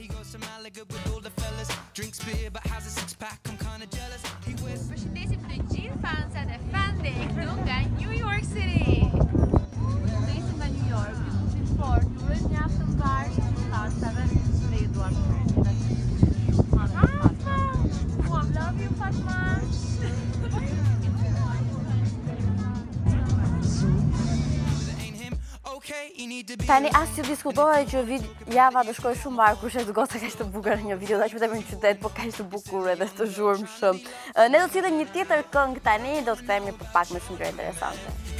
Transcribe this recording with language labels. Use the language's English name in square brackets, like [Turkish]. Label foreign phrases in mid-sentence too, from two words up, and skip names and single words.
[Albanian] Përshëndesim të gjithë fansat e FunDay këtu nga New York City. Përshëndesim nga New York, ju sport, ju urojmë një javë të mbarë të fansave dhe ju duam shpërndje. Fatma! [English] I love you, [Albanian] Fatma! Tani as që diskutohet që java do shkoj shumë mbarë kur shes goca kaq të bukur në një video, dash vetëm në qytet, po kaq të bukur edhe të zhurmshëm. Ne do të sillim një tjetër këngë tani, do të kthehemi për pak me shumë gjëra interesante.